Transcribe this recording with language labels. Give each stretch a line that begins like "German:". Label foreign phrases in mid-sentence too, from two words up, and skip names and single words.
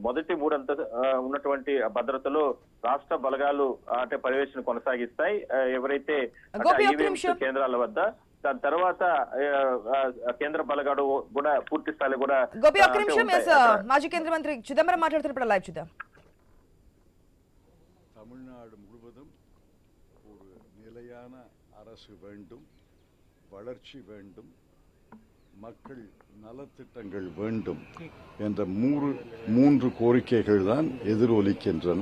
Telugu: మొదటి 3 ఉన్నటువంటి భద్రతలో రాష్ట్ర బలగాలు అంటే పర్యవేక్షణ కొనసాగిస్తాయి ఎవరైతే కేంద్రాల వద్ద. దాని తర్వాత కేంద్ర బలగాడు కూడా పూర్తి స్థాయిలో కూడా మాజీ కేంద్ర మంత్రి చిదంబరం మాట్లాడుతున్నప్పుడు లైవ్ చూద్దాం.
Tamil: தமிழ்நாடு முழுவதும் ஒரு நிலையான அரசு வேண்டும், வளர்ச்சி வேண்டும், மக்கள் நலத்திட்டங்கள் வேண்டும் என்ற மூன்று கோரிக்கைகள் தான் எதிரொலிக்கின்றன.